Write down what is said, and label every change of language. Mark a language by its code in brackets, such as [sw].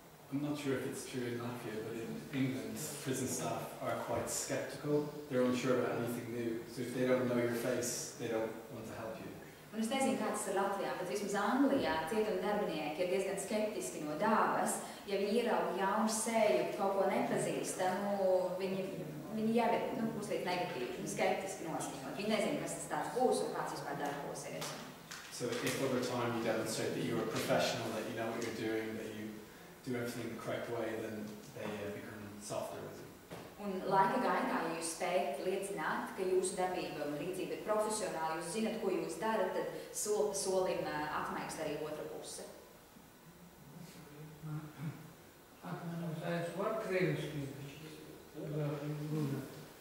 [en] I'm not sure if it's true in Latvia, but in England, prison staff are quite sceptical. They're unsure about anything new. So if they don't know your face, they don't want to help you. [lv] Un es nezinu, kā tas ir Latvijā, bet vismaz Anglijā cietuma darbinieki ir diezgan skeptiski no dabas. Ja viņi ierauga jaunu seju, kaut ko nepazīstamu, viņi jau ir uzliek negatīvi, skeptiski noskaņot. Viņi nezina, kas tas tāds būs un kāds vispār darbosies. [en] So if over time you demonstrate that you're a professional, that you know what you're doing, that you do everything the correct way, then they become softer with you. [lv] Un laika gaitā, ja jūs spējat liecināt, ka jūsu darbība un rīcība ir profesionāla, jūs zinat, ko jūs darat, tad soli pa solim atmaigs arī otra puse. Atmainās var krieviski runāt?